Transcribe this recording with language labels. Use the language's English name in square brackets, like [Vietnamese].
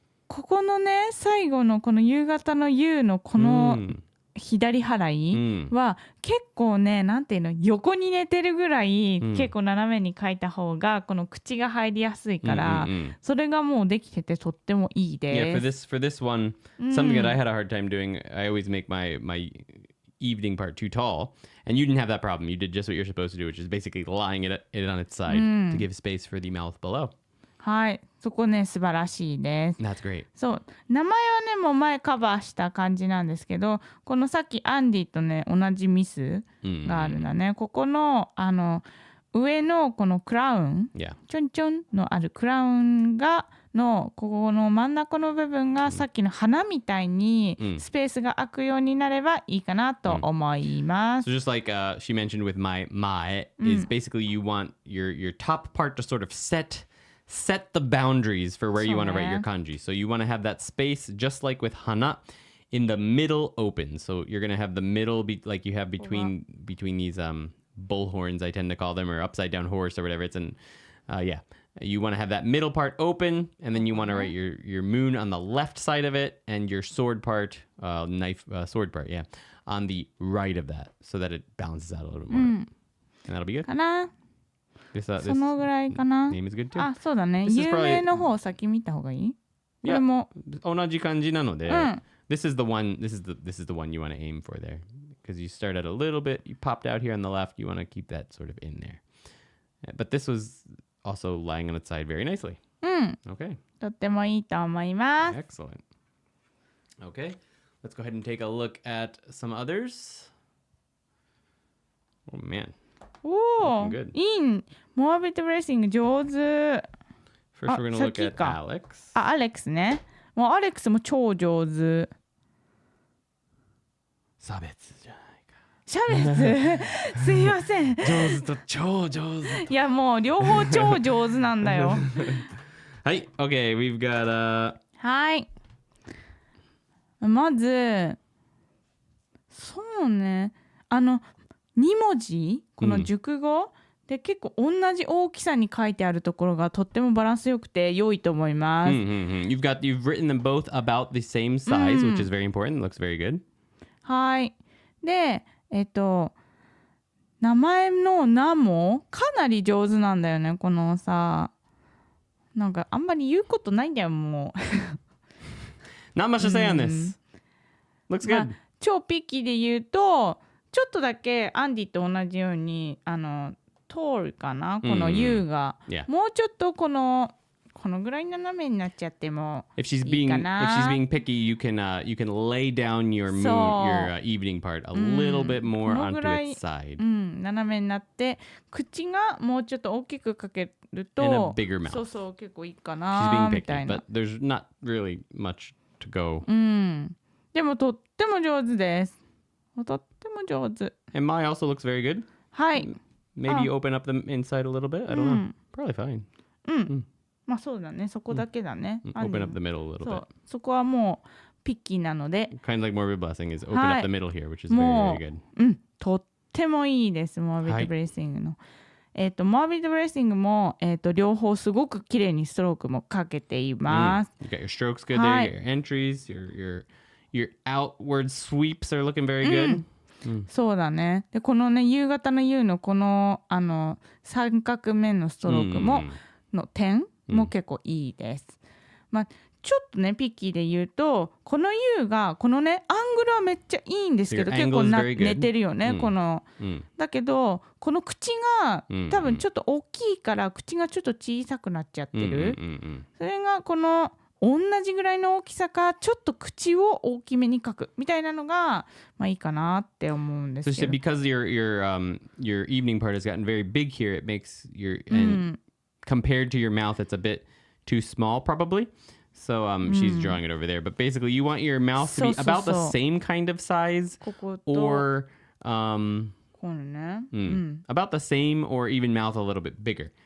[Japanese] ここのね、最後のこの夕方の夕のこの左払いは結構ね、なんていうの、横に寝てるぐらい結構斜めに書いた方がこの口が入りやすいから、それがもうできててとってもいいです。 [English] Yeah, for this one, something that I had a hard time doing, I always make my evening part too tall, and you didn't have that problem. You did just what you're supposed to do, which is basically lying it on its side to give space for the mouth below. [Japanese] はい、そこね素晴らしいです。 [English] That's great. [Japanese] そう名前はねもう前カバーした感じなんですけど、このさっきアンディとね同じミスがあるんだね。ここの上のこのクラウン、ちょんちょんのあるクラウンがのここの真ん中の部分がさっきの花みたいにスペースが空くようになればいいかなと思います。 [English] So just like she mentioned with my is basically you want your top part to sort of set the boundaries for where you want to write your kanji. So you want to have that space just like with hana in the middle open. So you're going to have the middle be like you have between these bullhorns, I tend to call them, or upside down horse or whatever it's in. You want to have that middle part open, and then you want to write your moon on the left side of it and your sword part, sword part, on the right of that, so that it balances out a little bit more. And that'll be good. [Japanese] かな。 [English] This [Japanese] そのぐらいかな。 [English] name is good too. [Japanese] あ、そうだね。有名の方を先見た方がいい？これも同じ感じなので、 [English] this is the one you want to aim for there. Because you start out a little bit, you popped out here on the left, you want to keep that sort of in there. But this was also lying on its side very nicely. Okay. [Japanese] とってもいいと思います。 [English] Excellent. Okay, let's go ahead and take a look at some others. Oh man. [Japanese] おお、いい。モアビットブレッシング上手。 [English] First we're going to look at Alex. [Japanese] あ、アレックスね。もうアレックスも超上手。差別じゃないか。差別すいません。上手と超上手。いやもう両方超上手なんだよ。はい、 [English] OK, we've got [Japanese] はい。まず、そうね。 2文字この熟語、で結構同じ大きさに書いてあるところがとってもバランス良くて良いと思います。 [English] You've written them both about the same size, which is very important. Looks very good. [Japanese] はい。で、名前の名もかなり上手なんだよね。このさ、なんかあんまり言うことないんだよもう。 [English] Not much to say on this. Looks good. [Japanese] まあ、超ピッキーで言うと、ちょっとだけアンディと同じように通るかな、この U が、もうちょっとこのぐらい斜めになっちゃってもいいかな。 [English] If she's being picky, you can lay down your evening part a little bit more onto its side. [Japanese] 斜めになって口がもうちょっと大きく書けると [English] And a bigger mouth. [Japanese] そうそう結構いいかな [English] She's being [Japanese] みたい [English] picky, [Japanese] な。 [English] but there's not really much to go. [Japanese] でもとっても上手です。とっても上手。 [English] And my also looks very good. [Japanese] はい。 [English] Maybe you open up the inside a little bit. I don't know. Probably fine. [Japanese] まあそうだね。そこだけだね。 [English] Open up the middle a little bit. [Japanese] そこはもうピッキーなので。 [English] Kind of like morbid blessing is open up the middle here, which is very, very good. [Japanese] とってもいいです。モアビットブレッシングの。モアビットブレッシングも両方すごく綺麗にストロークもかけています。 [English] You got your strokes good there, your entries, your outward sweeps are looking very good. [Japanese] そうだね。でこのね夕方の U のこの三角目のストロークもの点も結構いいです。まあちょっとねピッキーで言うとこの U がこのねアングルはめっちゃいいんですけど [English] Your [Japanese] 結構 [English] angle is very good. [Japanese] 寝てるよね、このだけどこの口が多分ちょっと大きいから口がちょっと小さくなっちゃってる、それがこの同じぐらいの大きさかちょっと口を大きめに描くみたいなのがまあいいかなって思うんですけど。そして [English] because your evening part has gotten very big here, it makes your and compared to your mouth, it's a bit too small probably. So she's drawing it over there. But basically, you want your mouth to be about the same kind of size, or about the same, or even mouth a little bit bigger.